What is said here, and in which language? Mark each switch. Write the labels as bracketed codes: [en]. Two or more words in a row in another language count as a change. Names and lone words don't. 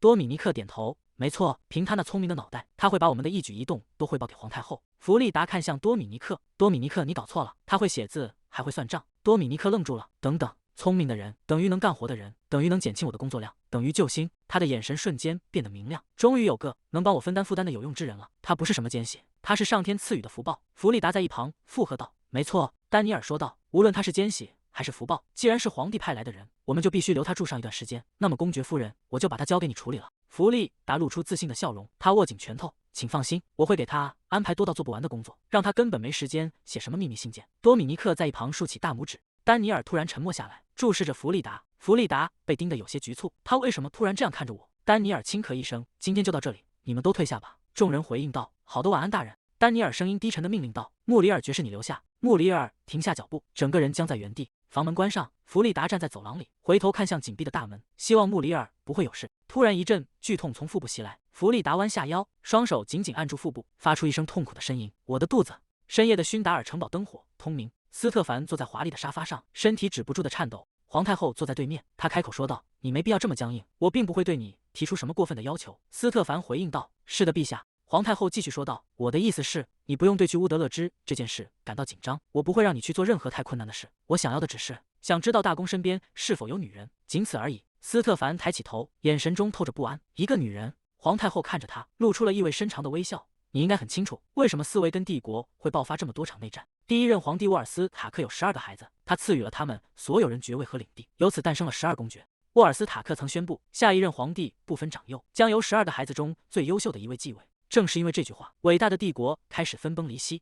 [zh] 多米尼克點頭：“沒錯，憑他那聰明的腦袋，他會把我們的一舉一動都匯報給皇太後。”弗利達看向多米尼克：“多米尼克，你搞錯了，他會寫字，還會算賬。” 多米尼克愣住了，等等，聰明的人等于能幹活的人，等于能減輕我的工作量，等於救星。他的眼神瞬間變得明亮，終於有個能幫我分擔負擔的有用之人了。他不是什麼奸細，他是上天賜予的福報。弗利達在一旁附和道：“沒錯。” 丹尼爾說道：“無論他是奸細還是福報，既然是皇帝派來的人，我們就必須留他住上一段時間。那麼公爵夫人，我就把他交給你處理了。”弗利達露出自信的笑容，他握緊拳頭：“請放心，我會給他安排多到做不完的工作，讓他根本沒時間寫什麼秘密信件。” 多米尼克在一旁豎起大拇指。丹尼爾突然沉默下來，注視着弗利達。弗利達被盯得有些局促，他為什麼突然這樣看着我？丹尼爾輕咳一聲：“今天就到這裡，你們都退下吧。”眾人回應道：“好的，晚安，大人。” 丹尼爾聲音低沉地命令道：“穆里爾爵士，你留下。”穆里爾停下脚步，整個人僵在原地。房門關上，弗利達站在走廊裡，回頭看向緊閉的大門，希望穆里爾不會有事。突然一陣劇痛從腹部襲來，弗利達彎下腰，雙手緊緊按住腹部，發出一聲痛苦的呻吟：“我的肚子！” 深夜的勳達爾城堡燈火通明，斯特凡坐在華麗的沙發上，身體止不住的顫抖。皇太后坐在對面，她開口說道：“你沒必要這麼僵硬，我並不會對你提出什麼過分的要求。” 斯特凡回應道：“是的，陛下。”皇太後繼續說道：“我的意思是，你不用對去烏德勒支這件事感到緊張，我不會讓你去做任何太困難的事。我想要的只是想知道大公身邊是否有女人，僅此而已。” 斯特凡抬起頭，眼神中透着不安。“一個女人？” 皇太后看着他，露出了意味深長的微笑。“ 你應該很清楚，為什麼斯維根帝國會爆發這麼多場內戰。第一任皇帝沃爾斯塔克有12個孩子，他賜予了他們所有人爵位和領地，由此誕生了12公爵。沃爾斯塔克曾宣布，下一任皇帝不分長幼，將由12個孩子中最優秀的一位繼位。正是因為這句話，偉大的帝國開始分崩離析。